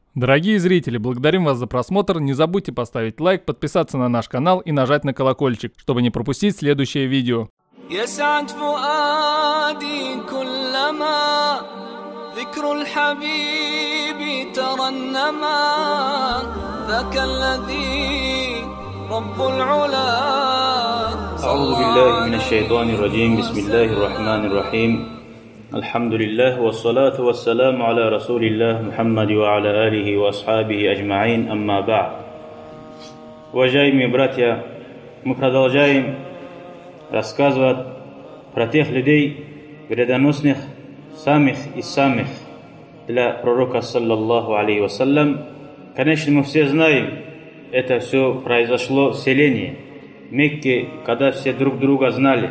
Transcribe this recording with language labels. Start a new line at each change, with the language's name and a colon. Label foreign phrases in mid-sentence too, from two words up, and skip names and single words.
Russian: Дорогие зрители, благодарим вас за просмотр. Не забудьте поставить лайк, подписаться на наш канал и нажать на колокольчик, чтобы не пропустить следующее видео.
Arabic: يسعد فؤادي كلما ذكر الحبيب ترنما ذاك الذي رب العلا. أعوذ بالله من الشيطان الرجيم. بسم الله الرحمن الرحيم. الحمد لله والصلاة والسلام على رسول الله محمد وعلى آله وأصحابه أجمعين. أما بعد.
Russian: Уважаемые братья, мы продолжаем рассказывать про тех людей, вредоносных, самых и самых для пророка,
Arabic: صلى الله عليه وسلم.
Russian: Конечно, мы все знаем, это все произошло в селении Мекке, когда все друг друга знали.